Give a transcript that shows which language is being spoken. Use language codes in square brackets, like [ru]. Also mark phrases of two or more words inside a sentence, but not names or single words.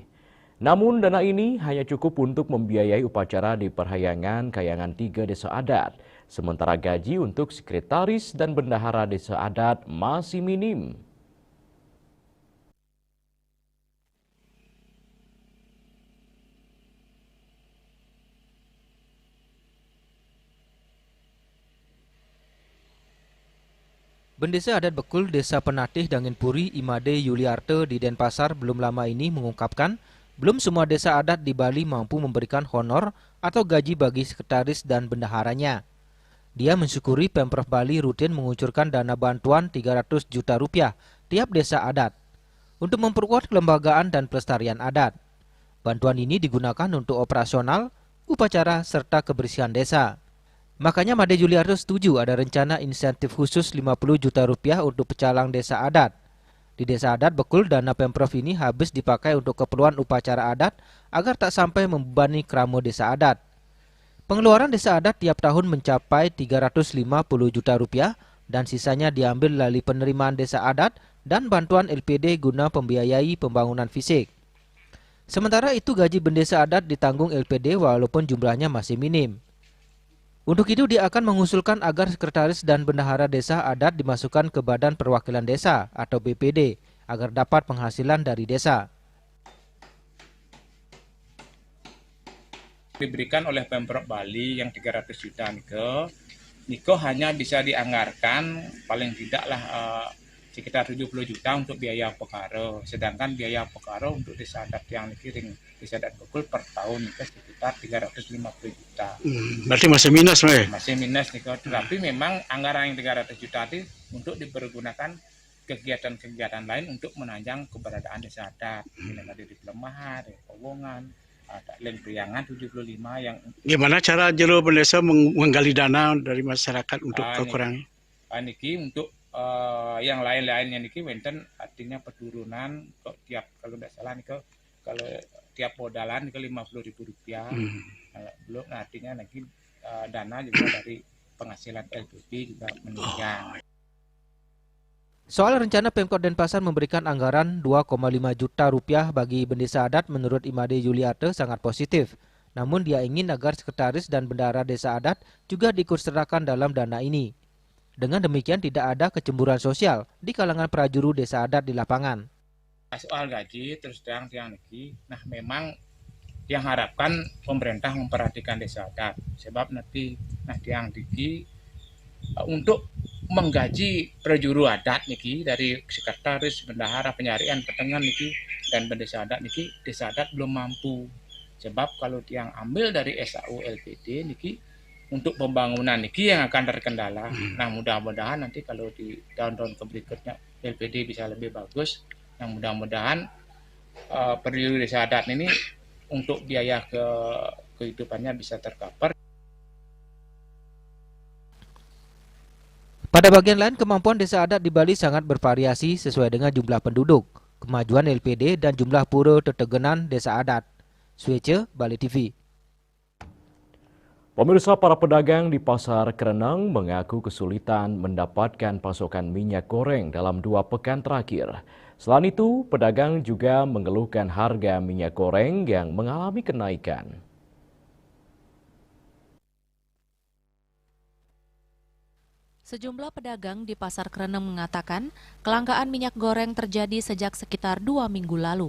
[id] Namun dana ini hanya cukup untuk membiayai upacara di Perhayangan Kayangan 3 desa adat. Sementara gaji untuk sekretaris dan bendahara desa adat masih minim. Bendesa adat Bekul Desa Penatih Danginpuri Imade Yuliarte di Denpasar belum lama ini mengungkapkan belum semua desa adat di Bali mampu memberikan honor atau gaji bagi sekretaris dan bendaharanya. Dia mensyukuri Pemprov Bali rutin mengucurkan dana bantuan 300 juta rupiah tiap desa adat untuk memperkuat kelembagaan dan pelestarian adat. Bantuan ini digunakan untuk operasional, upacara, serta kebersihan desa. Makanya Made Juliarto setuju ada rencana insentif khusus 50 juta rupiah untuk pecalang desa adat. Di desa adat Bekul, dana Pemprov ini habis dipakai untuk keperluan upacara adat agar tak sampai membebani kramo desa adat. Pengeluaran desa adat tiap tahun mencapai 350 juta rupiah dan sisanya diambil dari penerimaan desa adat dan bantuan LPD guna membiayai pembangunan fisik. Sementara itu gaji bendesa adat ditanggung LPD walaupun jumlahnya masih minim. Untuk itu dia akan mengusulkan agar sekretaris dan bendahara desa adat dimasukkan ke Badan Perwakilan Desa atau BPD agar dapat penghasilan dari desa. Diberikan oleh Pemprov Bali yang 300 juta Niko hanya bisa dianggarkan paling tidaklah sekitar 70 juta untuk biaya pekara, sedangkan biaya pekara untuk desa adat yang dikiring desa adat Bekul per tahun itu sekitar 350 juta. Berarti masih minus, Masih minus nih, tapi memang anggaran yang 300 juta itu untuk dipergunakan kegiatan-kegiatan lain untuk menanjang keberadaan desa adat. Ada di Pelemahan, di Powongan, ada Len Priangan 75 yang. Gimana cara jero desa menggali dana dari masyarakat untuk kekurangan? Niki untuk yang lain-lainnya [ban] niki wenten [id] artinya penurunan tiap kalau tidak salah nih kalau tiap modalan ke Rp50.000. Belum artinya nanti dana juga dari penghasilan LPD juga meningkat. Soal rencana Pemkot Denpasar memberikan anggaran 2,5 juta rupiah bagi desa adat menurut Imade Yuliarte sangat positif. Namun dia ingin agar sekretaris dan bendahara desa adat juga diikutsertakan dalam dana ini. Dengan demikian tidak ada kecemburuan sosial di kalangan prajuru desa adat di lapangan. Soal gaji terus terang lagi, nah memang yang harapkan pemerintah memperhatikan desa adat. Sebab nanti tiang diki untuk menggaji prajuru adat niki dari sekretaris, bendahara, penyarian, petengan niki dan desa adat niki, desa adat belum mampu. Sebab kalau tiang ambil dari SAU LPD niki untuk pembangunan niki yang akan terkendala. Nah mudah-mudahan nanti kalau di tahun-tahun berikutnya LPD bisa lebih bagus. Yang mudah-mudahan prajuru desa adat ini untuk biaya kehidupannya bisa tercover. Pada bagian lain, kemampuan desa adat di Bali sangat bervariasi sesuai dengan jumlah penduduk, kemajuan LPD, dan jumlah pura tetegenan desa adat. Swece, Bali TV. Pemirsa, para pedagang di Pasar Kerenang mengaku kesulitan mendapatkan pasokan minyak goreng dalam 2 pekan terakhir. Selain itu, pedagang juga mengeluhkan harga minyak goreng yang mengalami kenaikan. Sejumlah pedagang di Pasar Kereneng mengatakan kelangkaan minyak goreng terjadi sejak sekitar 2 minggu lalu.